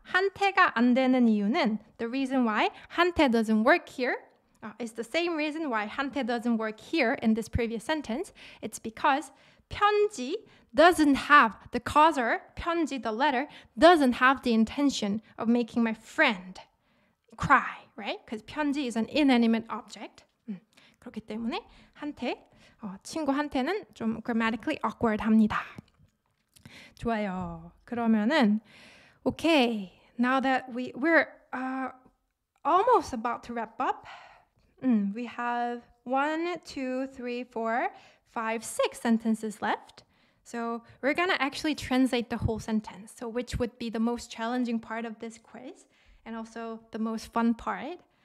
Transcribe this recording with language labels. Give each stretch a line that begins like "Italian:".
Korean: 한태가 안 되는 이유는
English: the reason why 한태 doesn't work here is the same reason why 한태 doesn't work here in this previous sentence. It's because 편지 doesn't have the causer, 편지, the letter, doesn't have the intention of making my friend cry, right? Because 편지 is an inanimate object.
Korean: 그렇기 때문에 친구 한테는 좀
English: grammatically awkward
Korean: 합니다. 좋아요. 그러면은
English: okay, now that we're almost about to wrap up. We have 1, 2, 3, 4, 5, 6 sentences left. So we're going to actually translate the whole sentence. So which would be the most challenging part of this quiz and also the most fun part.